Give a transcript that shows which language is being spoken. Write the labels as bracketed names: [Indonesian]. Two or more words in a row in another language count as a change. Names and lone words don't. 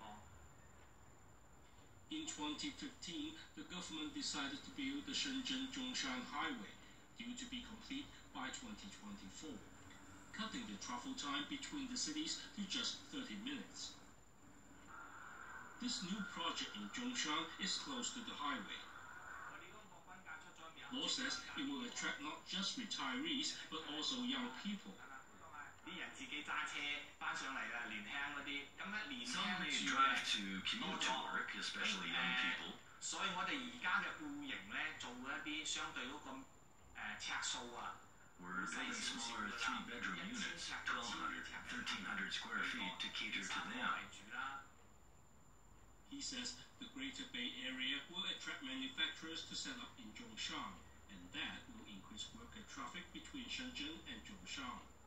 [English] In 2015, the government decided to build the Shenzhen-Zhongshan Highway, due to be complete by 2024, cutting the travel time between the cities to just 30 minutes. This new project in Zhongshan is close to the highway. Law says it will attract not just retirees, but also young people. [Cantonese] 啲人自己揸車翻上嚟啦，年輕嗰啲，咁咧年輕 [English] Some may [Cantonese] 住 [English] drive [Cantonese] 嘅 [English] to commute to work, especially young people. [Cantonese] 所以我哋而家嘅戶型咧，做一啲相對嗰個尺數啊。 [English] We're building smaller 3-bedroom units, 1,200, 1,300 square feet to cater to them. He says the Greater Bay Area will attract manufacturers to set up in Zhongshan, and that will increase worker traffic between Shenzhen and Zhongshan.